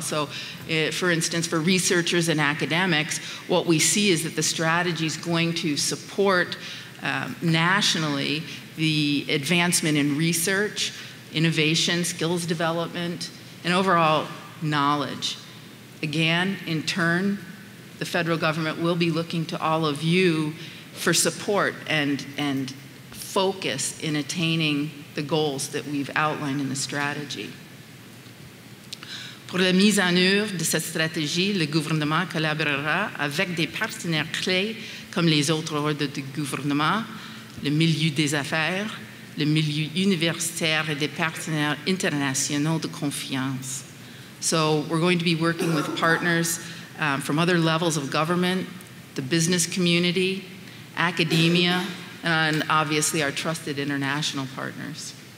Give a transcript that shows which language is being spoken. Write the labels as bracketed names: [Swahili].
[English] So for instance, for researchers and academics, what we see is that the strategy is going to support nationally the advancement in research, innovation, skills development, and overall knowledge. Again, in turn, the federal government will be looking to all of you for support and focus in attaining the goals that we've outlined in the strategy. [French] Pour la mise en œuvre de cette stratégie, le gouvernement collaborera avec des partenaires clés comme les autres ordres de gouvernement, le milieu des affaires, le milieu universitaire et des partenaires internationaux de confiance. [English] So we're going to be working with partners from other levels of government, the business community, academia, and obviously our trusted international partners.